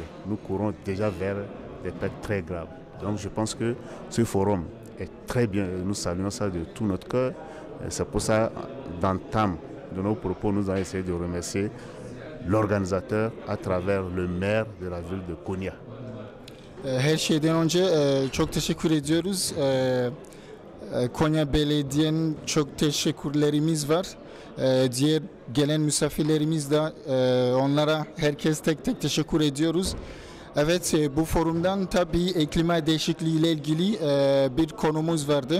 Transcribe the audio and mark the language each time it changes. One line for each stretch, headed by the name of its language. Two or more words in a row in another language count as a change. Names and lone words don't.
French: Nous courons déjà vers des pertes très graves. Donc je pense que ce forum est très bien. Nous saluons ça de tout notre cœur. C'est pour ça, d'entame de nos propos, nous allons essayer de remercier l'organisateur à travers le maire de la ville de Konya.
Turkish: Her şeyden önce çok teşekkür ediyoruz. Konya Belediye'nin çok teşekkürlerimiz var. Diğer gelen misafirlerimiz de onlara herkes tek tek teşekkür ediyoruz. Evet, bu forumdan tabii klima değişikliği ile ilgili bir konumuz vardı.